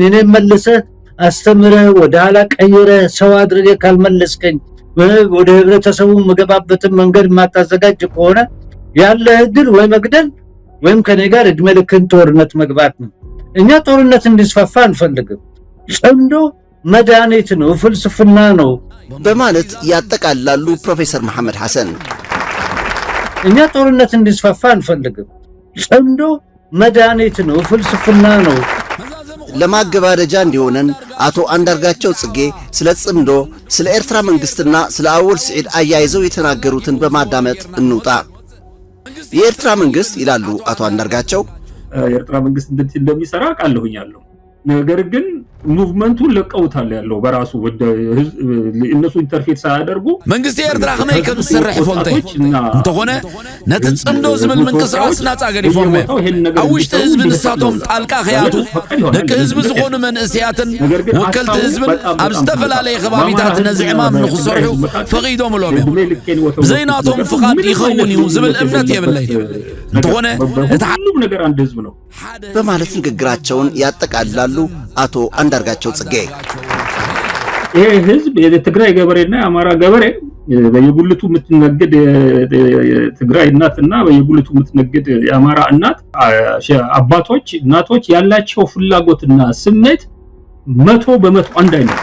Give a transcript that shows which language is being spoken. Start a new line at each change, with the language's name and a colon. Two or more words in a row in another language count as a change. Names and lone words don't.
Amharic: እኔ መልሰ አስተምረ ወደ ኋላ ቀይረ ሰው አድርገ ካልመለስከኝ ወደ ህብረተሰቡ መገባበትን መንገድ ማታዘጋጅ ከሆነ ያለ እድል ወይ መግደል ወይም ከኔ ጋር እድሜ ልክን ጦርነት መግባት ነው። እኛ ጦርነት እንዲስፋፋ አንፈልግም። ጽምዶ መድኃኒት ነው፣ ፍልስፍና ነው በማለት ያጠቃላሉ ፕሮፌሰር መሐመድ ሐሰን። እኛ ጦርነት እንዲስፋፋ አንፈልግም። ጽምዶ መድኃኒት ነው፣ ፍልስፍና ነው። ለማገባደጃ እንዲሆነን አቶ አንዳርጋቸው ጽጌ ስለ ጽምዶ፣ ስለ ኤርትራ መንግስትና ስለ አወል ስዒድ አያይዘው የተናገሩትን በማዳመጥ እንውጣ። የኤርትራ መንግስት ይላሉ አቶ አንዳርጋቸው፣ የኤርትራ መንግስት እንደሚሰራ ቃለሁኛለሁ። ነገር ግን ሙቭመንቱን ለቀውታል ያለው በራሱ እነሱ ኢንተርፌስ ሳያደርጉ
Tigrinya: መንግስት የኤርትራ ከመይ ከም ዝሰርሕ ይፈልጦ እንተኾነ ነቲ ጽምዶ ዝብል ምንቅስቃስ ናፃ ገዲፎም ኣብ ውሽጢ ህዝቢ ንሳቶም ጣልቃ ኸያቱ ደቂ ህዝቢ ዝኾኑ መንእስያትን ወከልቲ ህዝብን ኣብ ዝተፈላለየ ከባቢታት ነዚ ዕማም ንኽሰርሑ ፈቒዶምሎም እዮም። ብዘይናቶም ፍቓድ ይኸውን እዩ ዝብል እምነት የብለይ። እንተኾነ እቲ
Amharic: ሁሉም ነገር አንድ ህዝብ ነው በማለት ንግግራቸውን ያጠቃልላሉ አቶ አንዳርጋቸው ጽጌ። ይሄ ህዝብ የትግራይ ገበሬና የአማራ ገበሬ በየጉልቱ የምትነግድ የትግራይ እናትና በየጉልቱ የምትነግድ የአማራ እናት አባቶች እናቶች ያላቸው ፍላጎትና ስሜት 100% አንድ አይነት።